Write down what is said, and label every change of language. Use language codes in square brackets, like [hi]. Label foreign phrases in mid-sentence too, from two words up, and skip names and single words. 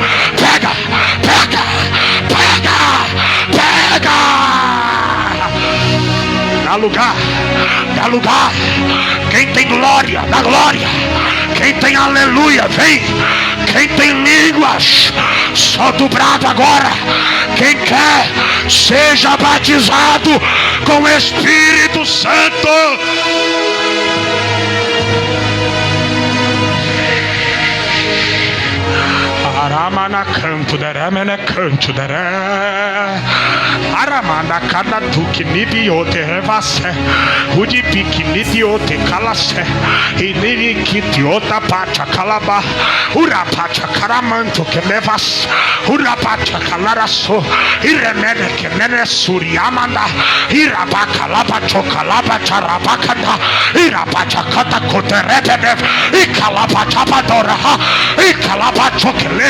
[pt] Pega. Dá lugar. Quem tem glória, dá glória. Quem tem aleluia, vem. Quem tem línguas, só dobrado agora. Quem quer, seja batizado com o Espírito Santo. Aramana canto, daramana canto, aramana cada duque nibiote revasse, udipique nidiote calasse, e nirikiti outra pacha calaba, urapacha caramanto que levas, urapacha calaraço, e remene que nene suriamanda, irabaca labacho calaba charabacada, irabacha cata coterepede, e calabacha badora, e calabacho que le.